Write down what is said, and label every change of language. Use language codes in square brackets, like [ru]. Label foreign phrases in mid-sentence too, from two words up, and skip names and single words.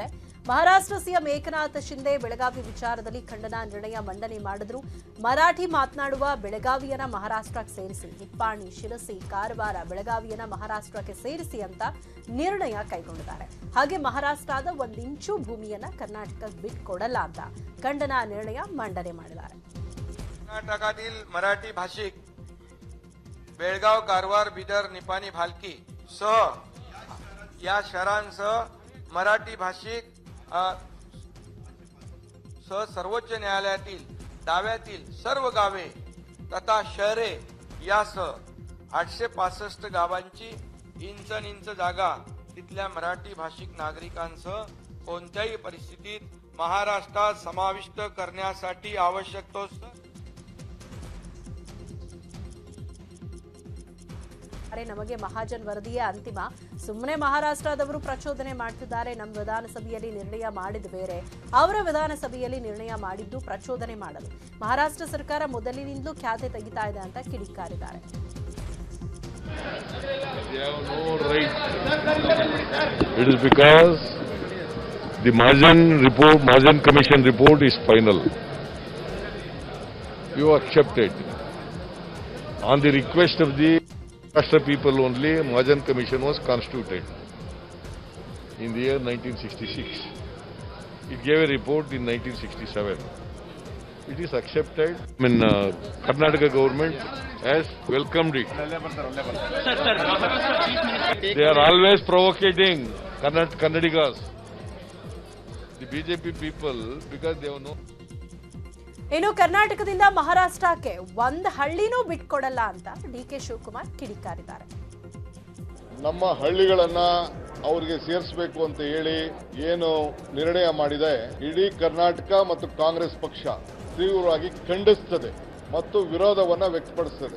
[kn] ಮಹಾರಾಷ್ಟ್ರ ಸಿಎಂ ಏಕನಾಥ್ ಶಿಂದೆ ಬೆಳಗಾವಿ ವಿಚಾರದಲ್ಲಿ ಖಂಡನಾ ನಿರ್ಣಯ ಮಂಡನೆ ಮಾಡಿದ್ರು. ಮರಾಠಿ ಮಾತನಾಡುವ ಬೆಳಗಾವಿಯನ್ನ ಮಹಾರಾಷ್ಟ್ರಕ್ಕೆ ಸೇರಿಸಿ, ನಿಪ್ಪಾಣಿ, ಶಿರಸಿ, ಕಾರವಾರ, ಬೆಳಗಾವಿಯನ್ನ ಮಹಾರಾಷ್ಟ್ರಕ್ಕೆ ಸೇರಿಸಿ ಅಂತ ನಿರ್ಣಯ ಕೈಗೊಂಡಿದ್ದಾರೆ. ಹಾಗೆ ಮಹಾರಾಷ್ಟ್ರದ 1 ಇಂಚು ಭೂಮಿಯನ್ನ ಕರ್ನಾಟಕಕ್ಕೆ ಬಿಟ್ಕೊಡಲ್ಲ ಅಂತ ಖಂಡನಾ ನಿರ್ಣಯ ಮಂಡನೆ ಮಾಡಿದ್ದಾರೆ. [mr] कर्नाटकातील मराठी भाषिक बेळगाव, कारवार, बिदर, निपाणी, भालकी सह या शहरांसह मराठी भाषिक सह सर्वोच्च न्यायालयातील दाव्यातील सर्व गावे तथा शहरे यासह 865 गावांची इंच जागा तिथल्या मराठी भाषिक नागरिकांसह कोणत्याही परिस्थितीत महाराष्ट्रात समाविष्ट करण्यासाठी आवश्यक तो [kn] ನಮಗೆ ಮಹಾಜನ್ ವರದಿಯೇ ಅಂತಿಮ. ಸುಮ್ಮನೆ ಮಹಾರಾಷ್ಟ್ರದವರು ಪ್ರಚೋದನೆ ಮಾಡ್ತಿದ್ದಾರೆ. ನಮ್ಮ ವಿಧಾನಸಭೆಯಲ್ಲಿ ನಿರ್ಣಯ ಮಾಡಿದ ಬೇರೆ, ಅವರ ವಿಧಾನಸಭೆಯಲ್ಲಿ ನಿರ್ಣಯ ಮಾಡಿದ್ದು ಪ್ರಚೋದನೆ ಮಾಡಲು. ಮಹಾರಾಷ್ಟ್ರ ಸರ್ಕಾರ ಮೊದಲಿನಿಂದಲೂ ಖ್ಯಾತೆ ತೆಗಿತಾ ಇದೆ ಅಂತ ಕಿಡಿಕಾರಿದ್ದಾರೆ. [en] It is because the Mahajan Commission report is final. You accepted. On the request of the Maharashtra people only, Mahajan Commission was constituted in the year 1966. It gave a report in 1967. It is accepted. Karnataka government has welcomed it. They are always provocating Kannadigas, the BJP people, because they have no. [kn] ಇನ್ನು ಕರ್ನಾಟಕದಿಂದ ಮಹಾರಾಷ್ಟ್ರಕ್ಕೆ ಒಂದು ಹಳ್ಳಿನೂ ಬಿಟ್ಕೊಡಲ್ಲ ಅಂತ ಡಿಕೆ ಶಿವಕುಮಾರ್ ಕಿಡಿಕಾರಿದ್ದಾರೆ. ನಮ್ಮ ಹಳ್ಳಿಗಳನ್ನ ಅವರಿಗೆ ಸೇರಿಸಬೇಕು ಅಂತ ಹೇಳಿ ಏನು ನಿರ್ಣಯ ಮಾಡಿದೆ, ಇಡೀ ಕರ್ನಾಟಕ ಮತ್ತು ಕಾಂಗ್ರೆಸ್ ಪಕ್ಷ ತೀವ್ರವಾಗಿ ಖಂಡಿಸುತ್ತದೆ ಮತ್ತು ವಿರೋಧವನ್ನ ವ್ಯಕ್ತಪಡಿಸುತ್ತದೆ.